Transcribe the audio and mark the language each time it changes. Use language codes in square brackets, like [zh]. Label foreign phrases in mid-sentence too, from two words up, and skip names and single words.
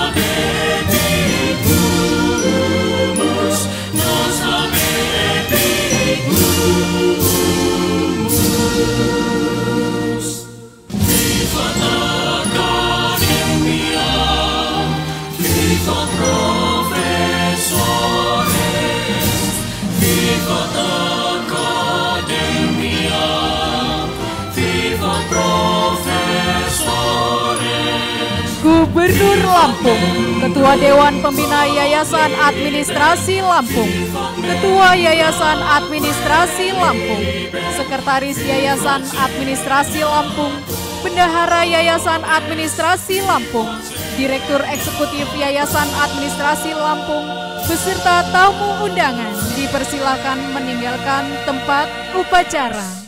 [la] habetimus Vivat Academia, vivat professores, vivat Academia, vivat professores. [id] Gubernur Lampung, Ketua Dewan Pembina Yayasan Administrasi Lampung, Ketua Yayasan Administrasi Lampung, Sekretaris Yayasan Administrasi Lampung, Bendahara Yayasan Administrasi Lampung, Direktur Eksekutif Yayasan Administrasi Lampung, beserta tamu undangan dipersilakan meninggalkan tempat upacara.